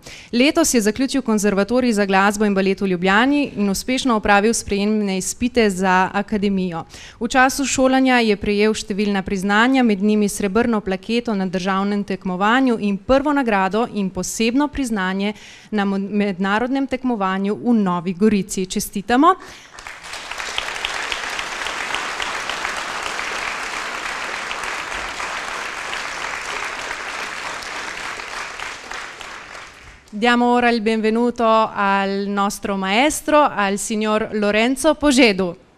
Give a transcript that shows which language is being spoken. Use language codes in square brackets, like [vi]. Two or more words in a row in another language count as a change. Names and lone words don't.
[sl] Letos je zaključil konzervatorij za glasbo in balet v Ljubljani in uspešno opravil sprejemne izpite za akademijo. V času šolanja je prejel številna priznanja, med njimi srebrno plaketo na državnem tekmovanju in prvo nagrado in posebno priznanje na mednarodnem tekmovanju v Novi Gorici. Čestitam. [it] Diamo ora il benvenuto al nostro maestro, al signor Lorenzo Poskedu.